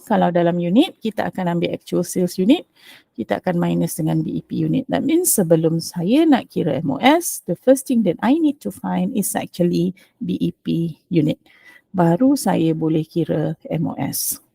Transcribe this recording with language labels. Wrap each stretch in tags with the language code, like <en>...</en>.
<ms>Kalau dalam unit, kita akan ambil</ms> <en>actual sales unit,</en> <ms>kita akan minus dengan BEP unit.</ms> <en>That means</en> <ms>sebelum saya nak kira MOS,</ms> <en>the first thing that I need to find is actually BEP unit.</en> <ms>Baru saya boleh kira MOS.</ms>